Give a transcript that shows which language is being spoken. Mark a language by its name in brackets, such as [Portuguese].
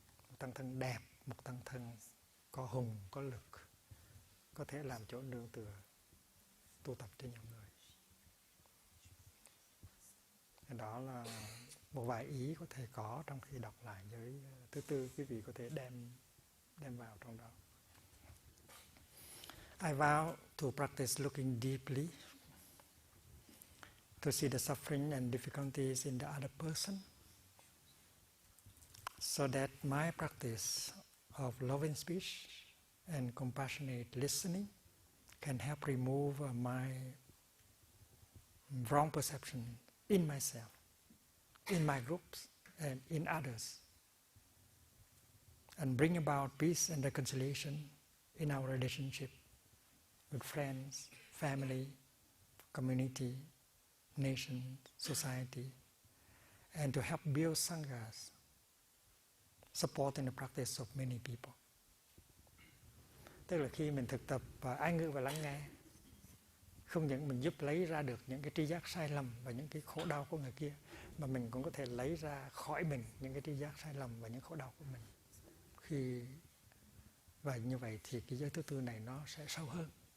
[Vietnamese] Một tăng thân đẹp, một tăng thân có hùng, có lực, có thể làm chỗ nương tựa tu tập cho nhiều người. Đó là một vài ý có thể có trong khi đọc lại giới thứ tư, quý vị có thể đem vào trong đó. [English] I vow to practice looking deeply, to see the suffering and difficulties in the other person, so that my practice of loving speech and compassionate listening can help remove my wrong perception in myself, in my groups, and in others, and bring about peace and reconciliation in our relationship with friends, family, community, nation, society, and to help build sanghas, supporting the practice of many people. [Vietnamese] Tức là khi mình thực tập ái ngữ và lắng nghe, không những mình giúp lấy ra được những cái tri giác sai lầm và những cái khổ đau của người kia, mà mình cũng có thể lấy ra khỏi mình những cái tri giác sai lầm và những khổ đau của mình. Và như vậy thì cái giới thứ tư này nó sẽ sâu hơn.